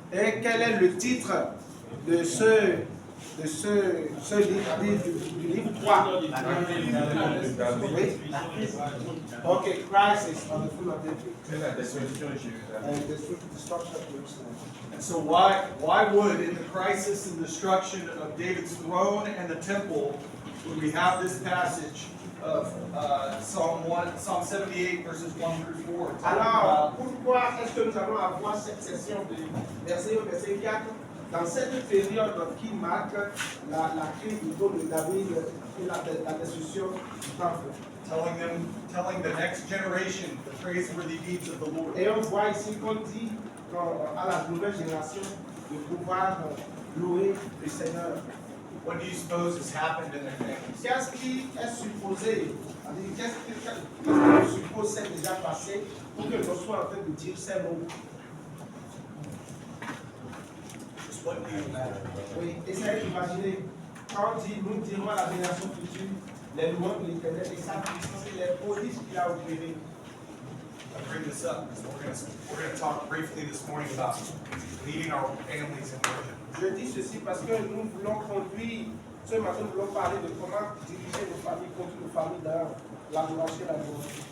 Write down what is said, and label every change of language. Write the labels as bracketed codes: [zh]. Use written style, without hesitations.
[fr] Et quel est le titre de ce livre, du livre 3? Oui. [en] Ok, crisis on the foot of David. And the destruction of Jerusalem. And so why would, in the crisis and destruction of David's throne and the temple, would we have this passage of Psalm 78, verses 1 through 4? [fr] Alors, pourquoi est-ce que nous allons avoir cette session de verset 1 au verset 4 dans cette période qui marque la crise du trône de David et la destruction du temple? [en] Telling the next generation the praiseworthy deeds of the Lord. [fr] Et on voit ici qu'on dit à la nouvelle génération de pouvoir louer le Seigneur. [en] What do you suppose has happened in their families? [fr] Qu'est-ce qui est supposé, qu'est-ce que suppose s'est déjà passé pour que l'on soit en train de dire ces mots? [en] Just what do you imagine? [fr] Oui, essayez d'imaginer, quand on dit nous dirons à la génération future les louanges de l'Éternel et sa puissance et les prodiges qu'il a opérés. [en] I bring this up because we're going to talk briefly this morning about leading our families in worship. [fr] Je dis ceci parce que nous voulons conduire, ce matin nous voulons parler de comment diriger nos familles, conduire nos familles dans l'adoration et la louange.